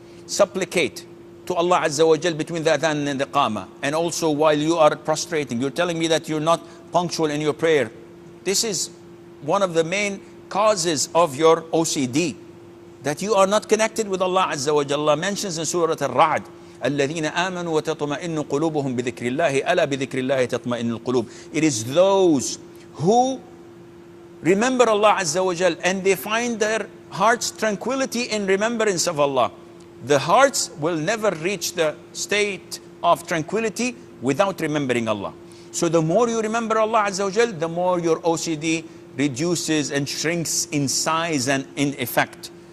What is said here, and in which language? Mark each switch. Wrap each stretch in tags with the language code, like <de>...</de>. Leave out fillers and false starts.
<en>Supplicate to Allah Azza wa Jal between the adhan and the qama. And also while you are prostrating. You're telling me that you're not punctual in your prayer. This is one of the main causes of your OCD, that you are not connected with Allah Azza wa Jalla. Mentions in Surah Al-Ra'd,</en> <ar>الذين آمنوا وتطمئن قلوبهم بذكر الله ألا بذكر الله تطمئن القلوب.</ar> <en>It is those who remember Allah Azza wa Jal and they find their hearts tranquility in remembrance of Allah. The hearts will never reach the state of tranquility without remembering Allah. So the more you remember Allah Azza wa Jal, the more your OCD reduces and shrinks in size and in effect.</en>